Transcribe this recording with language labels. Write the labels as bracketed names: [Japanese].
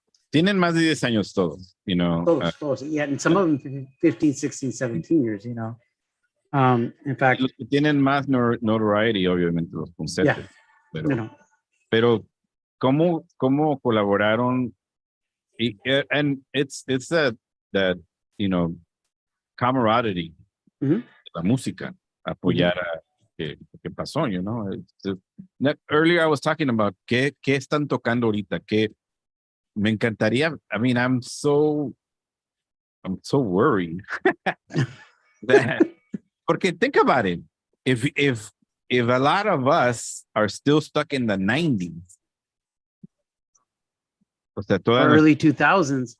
[Spanish] Tienen más de 10 años todos, [English] you know. [Spanish] Todos. [English] Yeah, and some of them 15, 16, 17 years, you know. In fact, [Spanish] Los que tienen más [English] notoriety, [Spanish] obviamente, los puncetes. [English] Yeah. [Spanish] Pero, [English] you know, [Spanish] pero ¿cómo colaboraron? [English] And it's that, you know, camaraderie, Mhm. [Spanish] la música, apoyar a que pasó, [English] you know. Earlier I was talking about [Spanish] qué están tocando ahorita, que me encantaría. [English] I mean, I'm so worried that, [Spanish] porque [English] think about it. If a lot of us are still stuck in the 90s, [Spanish] o sea, toda [English] early 2000s,